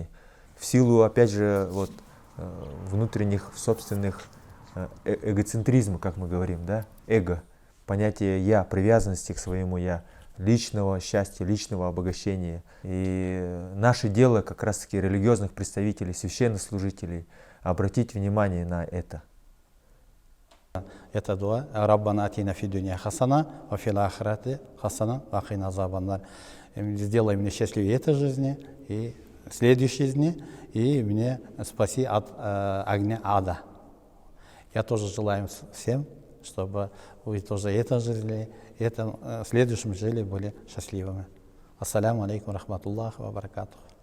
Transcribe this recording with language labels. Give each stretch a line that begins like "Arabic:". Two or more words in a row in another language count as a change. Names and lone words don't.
Russian: В силу, опять же, вот, внутренних собственных эгоцентризма, как мы говорим, да, эго, понятие «я», привязанности к своему «я», личного счастья, личного обогащения. И наше дело, как раз-таки религиозных представителей, священнослужителей, обратить внимание на это. Это дуа.
Arabic: ربنا آتنا في الدنيا حسنة، وفي الآخرة حسنة، وقنا عذاب النار.
Russian: Сделай мне счастливее этой жизни и следующей жизни, и мне спаси от огня ада. Я тоже желаю всем, чтобы вы тоже это жили, в следующем жили были счастливыми.
Arabic: السلام عليكم ورحمة الله وبركاته.